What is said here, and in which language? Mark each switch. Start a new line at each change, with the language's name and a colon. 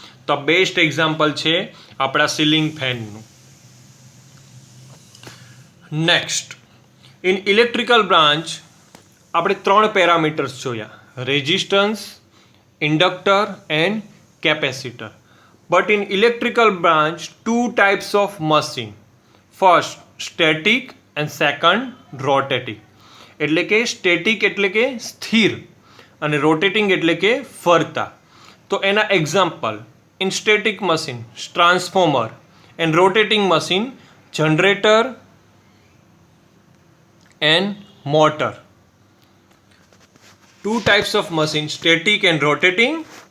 Gujarati: તો best example છે આપણા ceiling ફેનનું.
English: next, in electrical branch
Gujarati: આપણે 3 પેરામીટર્સ જોયા, resistance, inductor and capacitor.
English: But in electrical branch, 2 types of machine. First, static and second, rotating.
Gujarati: એટલે કે static એટલે કે સ્થિર અને રોટેટિંગ એટલે કે ફરતા. તો એના example,
English: In static machine transformer and rotating machine generator and motor. 2 types of machine, static and rotating.